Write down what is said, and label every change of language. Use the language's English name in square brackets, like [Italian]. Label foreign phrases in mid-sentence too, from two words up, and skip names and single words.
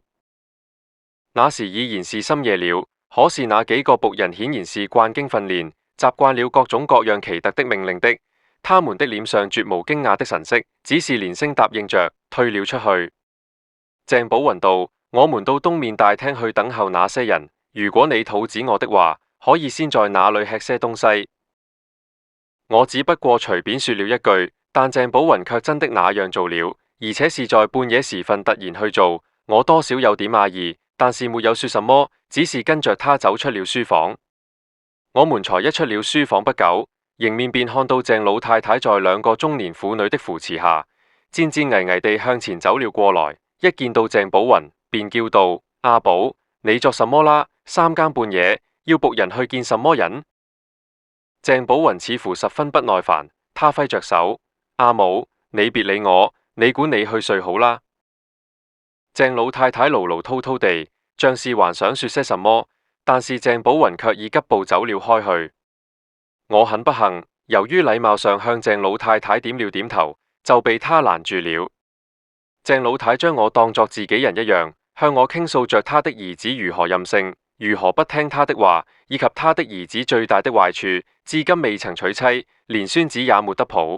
[Chinese] 那時已然是深夜了，可是那幾個僕人顯然是慣經訓練，習慣了各種各樣奇特的命令的。他們的臉上絕無驚訝的神色，只是連聲答應着，退了出去。鄭寶雲道：我們到東面大廳去等候那些人。如果你肚子餓的話，可以先在那裏吃些東西。我只不過隨便說了一句，但鄭寶雲卻真的那樣做了，而且是在半夜時分突然去做。我多少有點訝異，但是沒有說什麼，只是跟着他走出了書房。我們才一出了書房不久，迎面便看到鄭老太太在2個中年婦女的扶持下，戰戰巍巍地向前走了過來。一見到鄭寶雲，便叫道：阿寶，你作什麼啦？3更半夜，要僕人去見什麼人？鄭寶雲似乎十分不耐煩，他揮着手：阿母，你別理我，你管你去睡好啦。鄭老太太嘮嘮叨叨地，像是還想說些什麼，但是鄭寶雲卻已急步走了開去。我很不幸，由於禮貌上向鄭老太太點了點頭，就被她攔住了。鄭老太將我當作自己人一樣，向我傾訴着他的兒子如何任性，如何不聽他的話，以及他的兒子最大的壞處，至今未曾娶妻，連孫子也沒得抱。